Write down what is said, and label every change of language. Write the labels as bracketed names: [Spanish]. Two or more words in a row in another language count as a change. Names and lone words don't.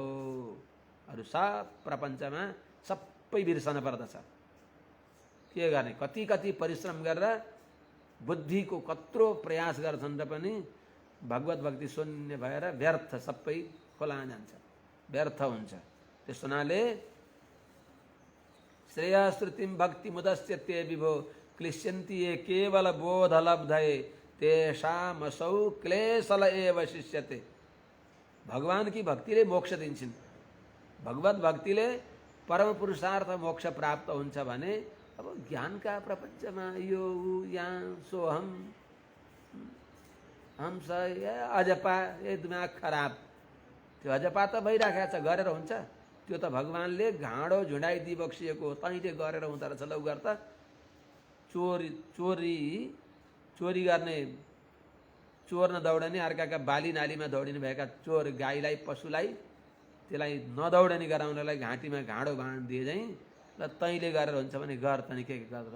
[Nepali] अरू सब प्रपञ्चमा सबै बिर्सन पर्दछ। के गर्ने, कति कति परिश्रम गरेर बुद्धिको कत्रो प्रयास गर्छन् र पनि भगवत भक्ति शून्य भएर व्यर्थ सबै खोला जान्छ, व्यर्थ हुन्छ। [Sanskrit] त्यस हुनाले श्रेयश्रुतिम भक्ति मुदस्य ते विभो क्लिश्यन्ति ये केवल बोध लब्धये तेषामसौ क्लेशल एव शिष्यते। [Nepali] भगवान की भक्तिले मोक्ष दिन्छन्। भगवत भक्तिले परम पुरुषार्थ मोक्ष प्राप्त हुन्छ भने अब ज्ञानका प्रपञ्चमा यो यहाँ [Sanskrit] सोहम हम स अजपा [Nepali] ए दिमाग खराब, त्यो अजपा त भइराखेको छ, गरेर हुन्छ? त्यो त भगवानले घाँडो झुडाइ दिइबक्सिएको, तैँले गरेर हुँदो रहेछ, लौ गर त। चोरी गर्ने, चोर नदौडने, अर्काका बाली नालीमा दौडिने भएका चोर गाईलाई पशुलाई त्यसलाई नदौडने गराउनलाई घाँटीमा घाँडो बाँधिदिए चाहिँ ल तैँले गरेर हुन्छ भने गर, तनी के गर्दछ?